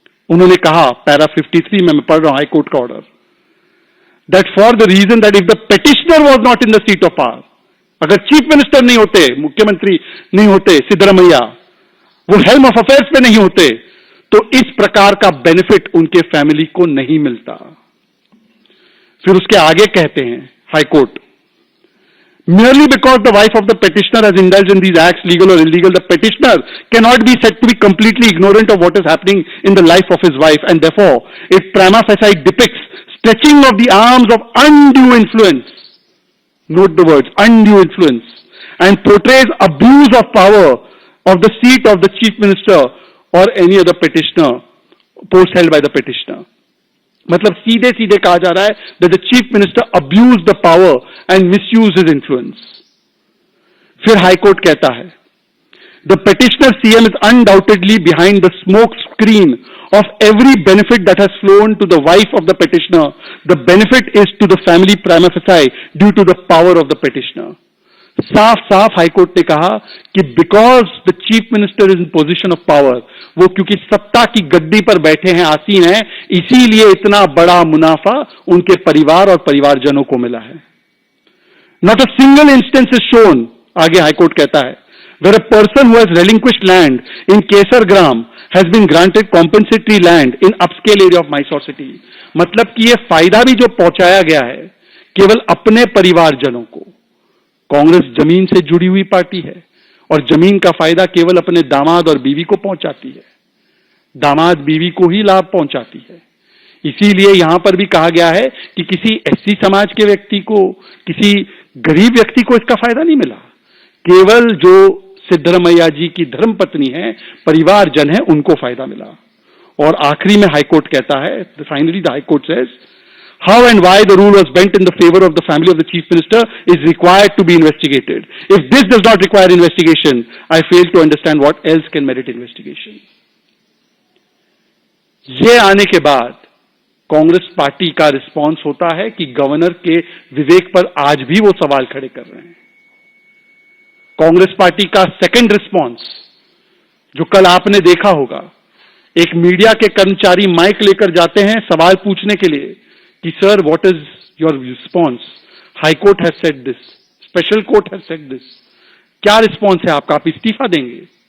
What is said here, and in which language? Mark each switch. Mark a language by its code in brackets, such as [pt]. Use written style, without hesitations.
[hi] उन्होंने कहा, पैरा 53 में मैं पढ़ रहा हूं हाईकोर्ट का order, [en] that for the reason that if the petitioner was not in the seat of power, [hi] अगर चीफ मिनिस्टर नहीं होते, मुख्यमंत्री नहीं होते सिद्धरमैया, वो हेल्म ऑफ अफेयर्स पे नहीं होते, तो इस प्रकार का बेनिफिट उनके फैमिली को नहीं मिलता. फिर उसके आगे कहते हैं high court, [en] merely because the wife of the petitioner has indulged in these acts, legal or illegal, the petitioner cannot be said to be completely ignorant of what is happening in the life of his wife, and therefore it prima facie depicts stretching of the arms of undue influence, note the words, undue influence, and portrays abuse of power of the seat of the chief minister or any other petitioner, post held by the petitioner. [hi] मतलब सीधे सीधे कहा जा रहा है [en] that the chief minister abused the power and misused his influence. [hi] फिर high court कहता है, [en] the petitioner CM is undoubtedly behind the smoke screen of every benefit that has flown to the wife of the petitioner. The benefit is to the family prima facie due to the power of the petitioner. [hi] साफ साफ high court ने कहा कि [en] because the chief minister is in position of power, [hi] वो क्योंकि सत्ता की गद्दी पर बैठे हैं, आसीन हैं, इसीलिए इतना बड़ा मुनाफा उनके परिवार और परिवारजनों को मिला है. [en] not a single instance is shown, [hi] आगे हाईकोर्ट कहता है, [en] Where a person who has relinquished land in Kesargram has been granted compensatory land in upscale area of Mysore city. [hi] मतलब कि यह फायदा भी जो पहुंचाया गया है केवल अपने परिवारजनों को. कांग्रेस जमीन से जुड़ी हुई पार्टी है और जमीन का फायदा केवल अपने दामाद और बीवी को पहुंचाती है, दामाद बीवी को ही लाभ पहुंचाती है. इसीलिए यहां पर भी कहा गया है कि किसी एससी समाज के व्यक्ति को, किसी गरीब व्यक्ति को इसका फायदा नहीं मिला, केवल जो सिद्धरमैया जी की धर्मपत्नी है, परिवारजन है, उनको फायदा मिला. और आखिरी में हाईकोर्ट कहता है, [en] Finally the high court says, how and why the rule was bent in the favor of the family of the chief minister is required to be investigated. If this does not require investigation, I fail to understand what else can merit investigation. [hi] ये आने के बाद Congress party का response होता है कि governor के विवेक पर आज भी वो सवाल खड़े कर रहे हैं. कांग्रेस पार्टी का सेकंड रिस्पांस, जो कल आपने देखा होगा, एक मीडिया के कर्मचारी माइक लेकर जाते हैं सवाल पूछने के लिए कि [en] sir what is your response, high court has said this, [hi] special court has said this, क्या रिस्पॉन्स है आपका, आप इस्तीफा देंगे?